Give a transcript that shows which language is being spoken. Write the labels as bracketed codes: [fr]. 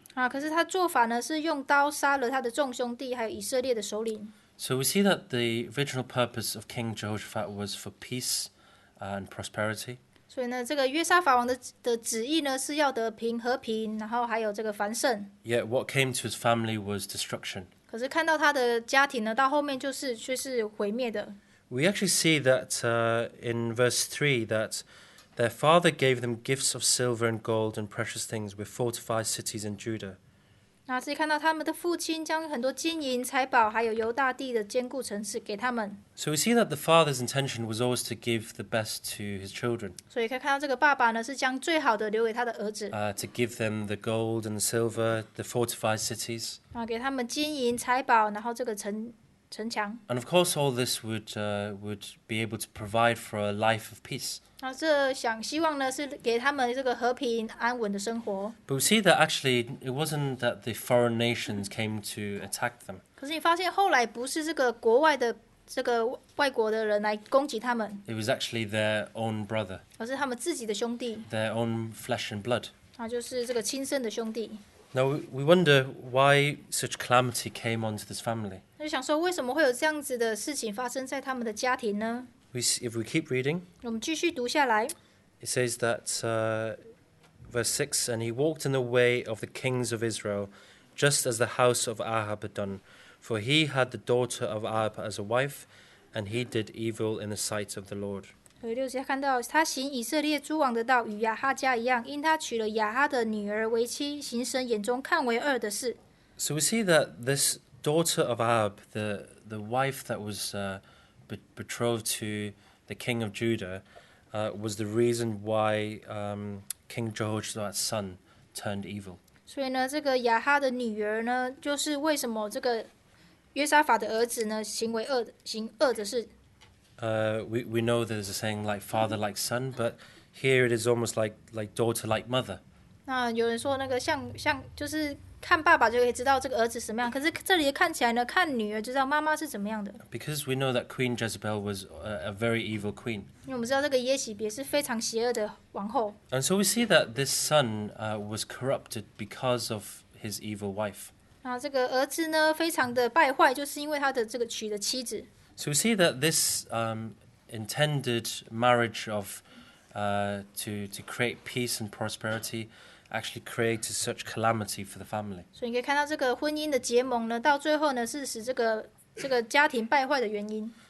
[zh] 啊，可是他做法呢是用刀杀了他的众兄弟，还有以色列的首领。 [en] So we see that the original purpose of King Jehoshaphat was for peace and prosperity. [zh] 所以呢，这个约沙法王的旨意呢是要得平和平，然后还有这个繁盛。 [en] Yet what came to his family was destruction. [zh] 可是看到他的家庭呢，到后面却是毁灭的。 [en] We actually see that in verse 3 that their father gave them gifts of silver and gold and precious things with fortified cities in Judah. [zh] 那这里看到他们的父亲将很多金银财宝，还有犹大地的坚固城市给他们。 [en] So we see that the father's intention was always to give the best to his children, [zh] 所以可以看到这个爸爸呢是将最好的留给他的儿子， [en] to give them the gold and the silver, the fortified cities. [zh] 啊，给他们金银财宝，然后这个城墙。 [en] And of course all this would be able to provide for a life of peace. [zh] 那这希望呢是给他们这个和平安稳的生活。 [en] But we see that actually it wasn't that the foreign nations came to attack them. [zh] 可是你发现后来不是这个国外的这个外国的人来攻击他们， [en] It was actually their own brother, [zh] 而是他们自己的兄弟， [en] their own flesh and blood. [zh] 啊，就是这个亲生的兄弟。 [en] Now we wonder why such calamity came onto this family. [zh] 就想说，为什么会有这样子的事情发生在他们的家庭呢？ [en] If we keep reading, [zh] 我们继续读下来， [en] it says that verse 6, and he walked in the way of the kings of Israel, just as the house of Ahab had done, for he had the daughter of Ahab as a wife, and he did evil in the sight of the Lord. [zh] 所以6节看到他行以色列诸王的道，与亚哈家一样，因他娶了亚哈的女儿为妻，行神眼中看为恶的事。 [en] So we see that this daughter of Ahab, the wife that was betrothed to the king of Judah, was the reason why King Jehoshaphat's son turned evil. [zh] 所以呢，这个亚哈的女儿呢，就是为什么这个约沙法的儿子呢行恶的事。 [en] We know there's a saying like father like son, but here it is almost like daughter like mother. [zh] 那有人说那个像就是看爸爸就可以知道这个儿子什么样，可是这里看起来呢，看女儿就知道妈妈是怎么样的。 [en] Because we know that Queen Jezebel was a very evil queen. [zh] 因为我们知道这个耶洗别是非常邪恶的王后， [en] And so we see that this son was corrupted because of his evil wife. [zh] 然后这个儿子呢非常的败坏，就是因为他的这个娶的妻子。 [en] So we see that this intended marriage of to create peace and prosperity actually created such calamity for the family. [zh] 所以你可以看到这个婚姻的结盟呢，到最后呢是使这个家庭败坏的原因。